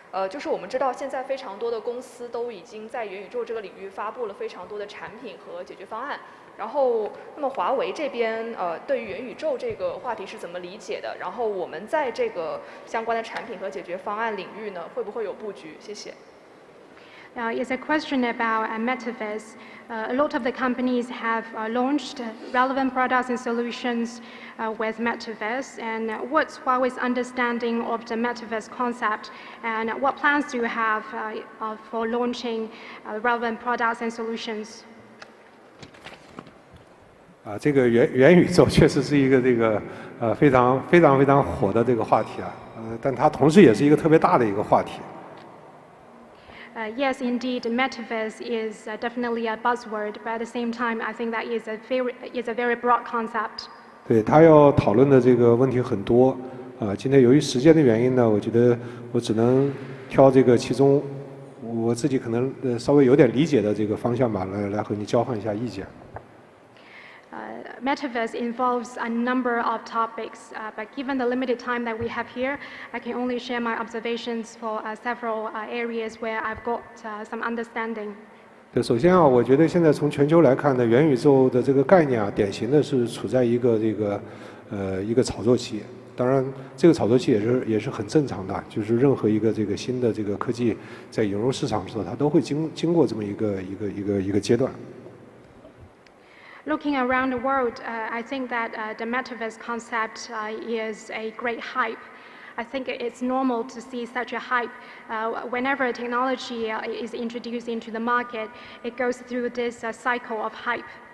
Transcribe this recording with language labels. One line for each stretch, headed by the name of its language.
Chinese: 就是我们知道现在非常多的公司都已经在元宇宙这个领域发布了非常多的产品和解决方案。然后，那么华为这边对于元宇宙这个话题是怎么理解的？然后我们在这个相关的产品和解决方案领域呢，会不会有布局？谢谢。
English: It's a question about metaverse. A lot of the companies have launched relevant products and solutions with metaverse. And what's Huawei's understanding of the metaverse concept? And what plans do you have for launching relevant products and solutions?
Chinese: 这个元宇宙确实是一个这个非常火的这个话题但它同时也是一个特别大的一个话题。
English: Yes, indeed, metaverse is definitely a buzzword, but at the same time, I think that is a very broad concept.
Chinese: 对，他要讨论的这个问题很多今天由于时间的原因呢，我觉得我只能挑这个其中我自己可能稍微有点理解的这个方向吧，来和你交换一下意见。
English: Metaverse involves a number of topics, but given the limited time that we have here, I can only share my observations for several areas where I've got some understanding.
Chinese: 对，首先我觉得现在从全球来看呢，元宇宙的这个概念典型的是处在一个一个炒作期。当然，这个炒作期也是很正常的，就是任何一个这个新的这个科技在引入市场的时候，它都会经过这么一个阶段。
English: Looking around the world, I think that the metaverse concept is a great hype. I think it's normal to see such a hype. Whenever technology is introduced into the market, it goes through this cycle of hype.